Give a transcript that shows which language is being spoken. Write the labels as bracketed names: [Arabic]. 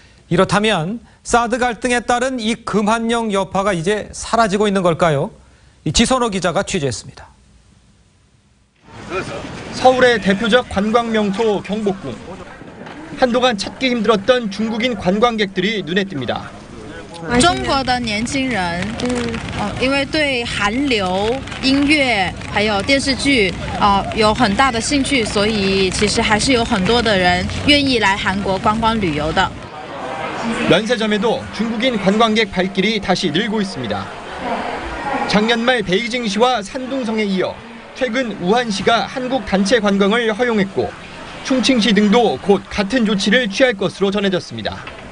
[Korean] 이렇다면 사드 갈등에 따른 이 금한령 여파가 이제 사라지고 있는 걸까요? 지선호 기자가 취재했습니다. 서울의 대표적 관광 명소 경복궁. 한동안 찾기 힘들었던 중국인 관광객들이 눈에 띕니다. [Chinese] 中国的年轻人因为对韩流音乐还有电视剧有很大的兴趣，所以其实还是有很多的人愿意来韩国观光旅游的。 [Korean] 면세점에도 중국인 관광객 발길이 다시 늘고 있습니다. 작년 말 베이징시와 산둥성에 이어 최근 우한시가 한국 단체 관광을 허용했고 충칭시 등도 곧 같은 조치를 취할 것으로 전해졌습니다.